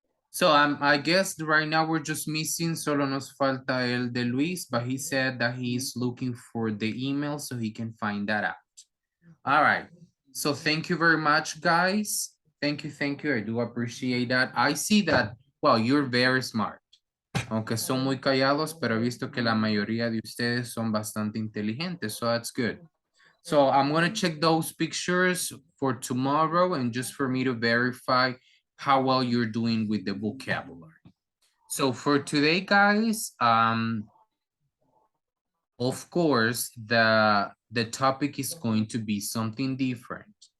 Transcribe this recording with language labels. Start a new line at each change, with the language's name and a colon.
English: So I guess right now we're just missing,
Spanish: solo nos falta el de Luis,
English: but he said that he's looking for the email so he can find that out. All right, so thank you very much, guys. Thank you, I do appreciate that. I see that, well, you're very smart.
Spanish: Aunque son muy callados, pero he visto que la mayoría de ustedes son bastante inteligentes,
English: so that's good. So I'm gonna check those pictures for tomorrow and just for me to verify how well you're doing with the vocabulary. So for today, guys, of course, the topic is going to be something different.